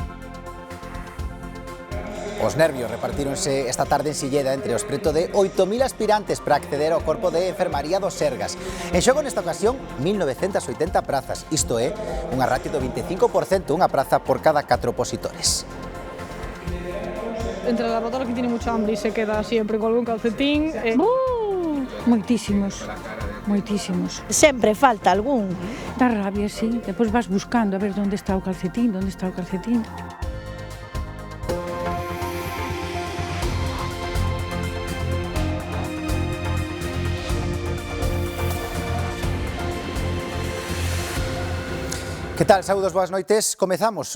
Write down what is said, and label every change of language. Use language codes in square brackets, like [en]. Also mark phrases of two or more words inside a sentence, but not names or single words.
[gl] Os nervios repartíronse esta tarde en Silleda entre os preto de 8.000 aspirantes para acceder ao corpo de enfermaría dos Sergas. En xogo nesta ocasión 1.980 prazas, isto é, unha ratio do 25%, unha praza por cada 4 opositores. [es] Entre la lavadora que tiene mucha hambre y se queda siempre con algún calcetín. [gl] Moitísimos. Moitísimos. Sempre falta algún. [es] Da rabia, sí. [gl] Depois vas buscando a ver onde está o calcetín, onde está o calcetín. Que tal? Saúdos, boas noites. Comezamos.